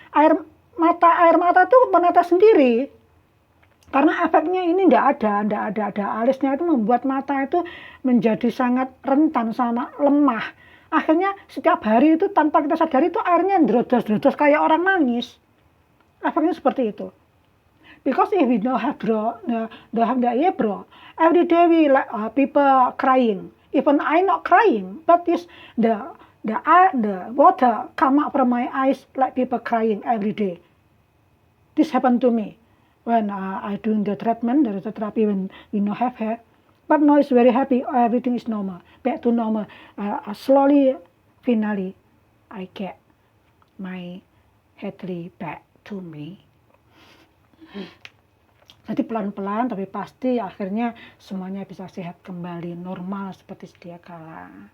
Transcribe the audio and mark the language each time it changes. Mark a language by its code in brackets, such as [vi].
[id] Air mata itu menetes sendiri. Karena efeknya ini enggak ada. Alisnya itu membuat mata itu menjadi sangat rentan sama lemah. Akhirnya setiap hari itu tanpa kita sadari itu airnya drodos kayak orang nangis. Efeknya seperti itu. [en] Because if we don't have the eyebrow, every day we people crying. Even I not crying, but is the water come out from my eyes like people crying every day. This happened to me when I doing the treatment, the therapy when we not have hair. But now it's very happy. Everything is normal, back to normal. Slowly, finally, I get my hair back to me. [id] Jadi pelan-pelan tapi pasti akhirnya semuanya bisa sehat kembali, normal seperti sedia kala.